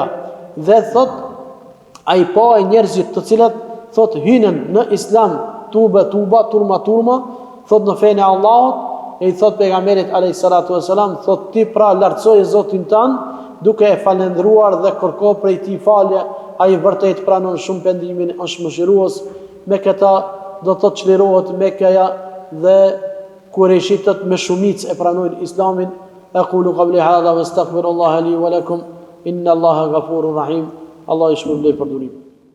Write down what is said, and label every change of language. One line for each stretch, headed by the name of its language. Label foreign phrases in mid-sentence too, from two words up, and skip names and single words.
Albanian: Dhe thot ai pa e njerëzit të cilët thot hynën në Islam tuba turma, thot në fenë e Allahut, e i thot pejgamberit
Arabic: عليه الصلاة والسلام,
Albanian: thot ti pra lartësoje Zotin tan duke e falendruar dhe kërko prej ti falje. Ai vërtet pranon shumë pendimin, është mëshirues. Me këta do të çlirohet Mekkaja dhe kureshitët me shumicë e pranojnë Islamin.
Arabic: أقول قولي هذا وأستغفر الله لي ولكم إن الله غفور رحيم.
Albanian: Allah i shpërblej për durimin.